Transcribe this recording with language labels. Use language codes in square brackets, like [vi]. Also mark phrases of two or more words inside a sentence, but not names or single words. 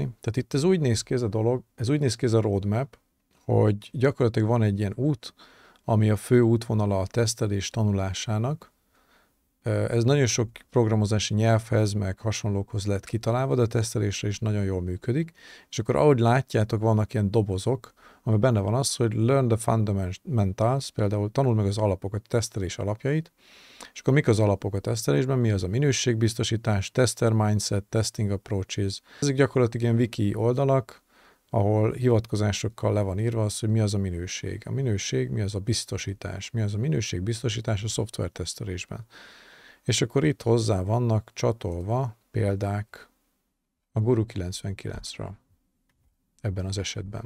[hu] Tehát itt ez úgy néz ki ez a dolog, ez úgy néz ki ez a roadmap, hogy gyakorlatilag van egy ilyen út, ami a fő útvonala a tesztelés tanulásának. Ez nagyon sok programozási nyelvhez, meg hasonlókhoz lett kitalálva, de a tesztelésre is nagyon jól működik. És akkor ahogy látjátok, vannak ilyen dobozok, ami benne van az, hogy [en] learn the fundamentals, [hu] például tanul meg az alapokat, a tesztelés alapjait, és akkor mik az alapok a tesztelésben, mi az a minőségbiztosítás, [en] tester mindset, testing approaches. [hu] Ezek gyakorlatilag ilyen wiki oldalak, ahol hivatkozásokkal le van írva az, hogy mi az a minőség. A minőség, mi az a biztosítás, mi az a minőségbiztosítás a szoftvertesztelésben. És akkor itt hozzá vannak csatolva példák a Guru 99-ről ebben az esetben.